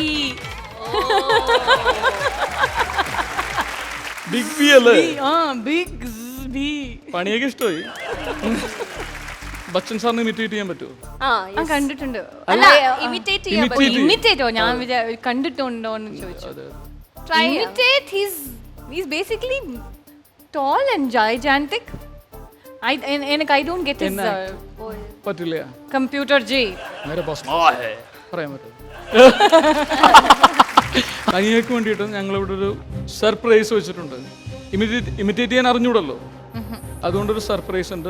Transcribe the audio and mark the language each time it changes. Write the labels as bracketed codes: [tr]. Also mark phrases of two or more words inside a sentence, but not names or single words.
[ml] ബിഗ് ബി അല്ലേ? ബിഗ് ബി. പണിയൊക്കെ ഇഷ്ടമായി. ബച്ചൻ സാറിന് ഇമിറ്റേറ്റ് ചെയ്യാൻ പറ്റുമോ? കണ്ടിട്ടുണ്ട്. ഇമിറ്റേറ്റോ? ഞാൻ കണ്ടിട്ടുണ്ടോന്ന് ചോദിച്ചു. [en] He's basically tall and gigantic. I don't get his [ml] പറ്റില്ല. [en] computer J. [hi] मेरे पास [ml] പറയാൻ പറ്റും. കനിയക്ക് വേണ്ടിയിട്ട് ഞങ്ങൾ ഇവിടെ ഒരു സർപ്രൈസ് വെച്ചിട്ടുണ്ട്. ഇമിറ്റേറ്റ് ചെയ്യാൻ അറിഞ്ഞൂടല്ലോ, അതുകൊണ്ടൊരു സർപ്രൈസ് ഉണ്ട്.